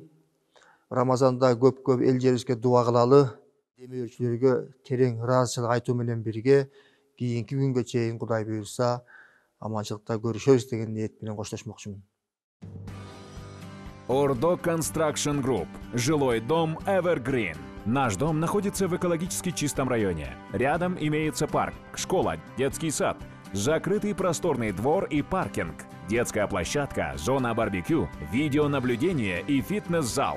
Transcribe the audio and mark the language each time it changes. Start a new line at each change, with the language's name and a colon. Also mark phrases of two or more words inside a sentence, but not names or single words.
Kyrgyz: Рамазанда көп эл жерибизге дуа кылалы. Демөөрчүлөргө терең ыраазычылык айтуу менен бирге кийинки күнгө чейин Кудай буйрса аманчылыкта көрүшөбүз деген ниет менен коштошмокчумун. Ордо Construction Group.
Russian: Жилой дом Evergreen. Наш дом находится в экологически чистом районе. Рядом имеется парк, школа, детский сад, закрытый просторный двор и паркинг, детская площадка, зона барбекю, видеонаблюдение и фитнес-зал.